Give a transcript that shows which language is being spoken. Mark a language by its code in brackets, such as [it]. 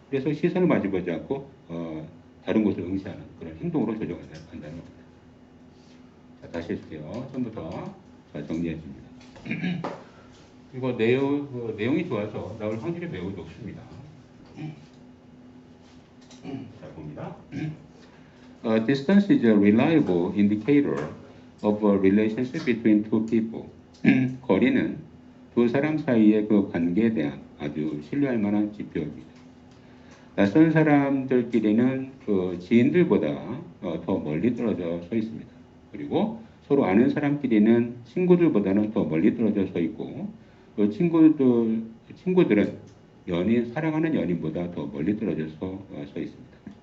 [ko] 그래서 시선을 마주보지 않고 다른 곳을 응시하는 그런 행동으로 조절한다는 겁니다. 자, 다시 해주세요. 처음부터 자, 정리해 줍니다. 이거 내용이 좋아서 나올 확률이 매우 높습니다. 자, 봅니다. [en] Distance is a reliable indicator of a relationship between two people. [ko] 거리는 두 사람 사이의 그 관계에 대한 아주 신뢰할 만한 지표입니다. 낯선 사람들끼리는 그 지인들보다 더 멀리 떨어져 서 있습니다. 그리고 서로 아는 사람끼리는 친구들보다는 더 멀리 떨어져 서 있고, 또 친구들은 사랑하는 연인보다 더 멀리 떨어져서 서 있습니다.